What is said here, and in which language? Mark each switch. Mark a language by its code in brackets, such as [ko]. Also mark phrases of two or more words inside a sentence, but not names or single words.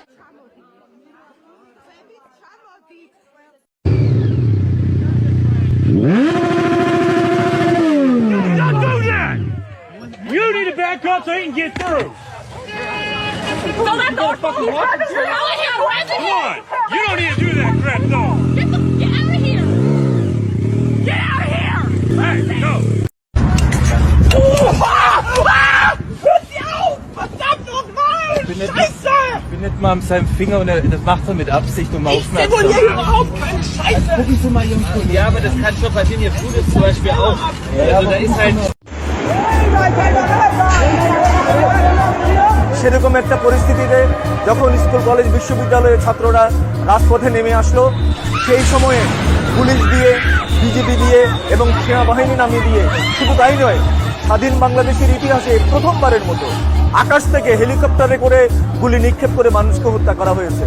[en] Don't do that! You need to back up so he can get through. Come on! Come on! You don't need to do that crap, though. Get out of here! Get out of here! Hey, go! [de] Ich bin nicht mal an seinem Finger und das macht er mit Absicht, um aufmerksam zu simuliere überhaupt keine Scheiße! Gucken Sie mal, Jungs. Ja, aber das kann schon passieren. Ihr tut es zum Beispiel auch. Also da ist halt. [bn] সেরকম একটা পরিস্থিতিতে যখন স্কুল কলেজ বিশ্ববিদ্যালয়ের ছাত্ররা রাজপথে নেমে আসলো, সেই সময়ে পুলিশ দিয়ে, বিজেপি দিয়ে এবং সেনাবাহিনী নামিয়ে দিয়ে, শুধু তাই নয়, স্বাধীন বাংলাদেশের ইতিহাসে প্রথমবারের মতো আকাশ থেকে হেলিকপ্টারে করে গুলি নিক্ষেপ করে মানুষকে হত্যা করা হয়েছে।